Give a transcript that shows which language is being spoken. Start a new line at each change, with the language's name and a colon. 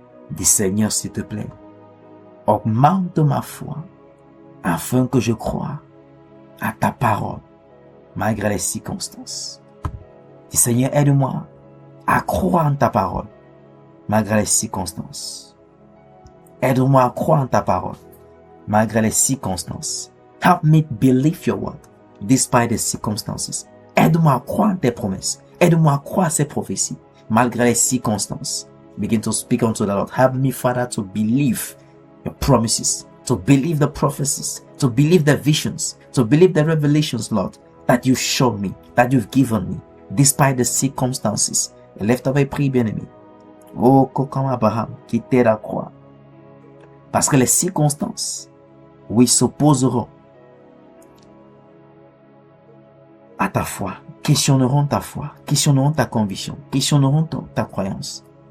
French: Dis, Seigneur, s'il te plaît, augmente ma foi afin que je croie à ta parole malgré les circonstances. Dis, Seigneur, aide-moi à croire en ta parole malgré les circonstances. Aide-moi à croire en ta parole malgré les circonstances.
English: Help me believe your word despite the circumstances.
French: Aide-moi à croire en tes promesses. Aide-moi à croire à ces prophéties malgré les circonstances.
English: Begin to speak unto the Lord. Help me, Father, to believe your promises, to believe the prophecies, to believe the visions, to believe the revelations, Lord, that you showed me, that you've given me, despite the circumstances.
French: Lève-toi et prie, bien-aimé. Oh, comme Abraham, qui t'aide à croire. Parce que les circonstances, oui, s'opposeront à ta foi, questionneront ta foi, questionneront ta conviction, questionneront ta croyance.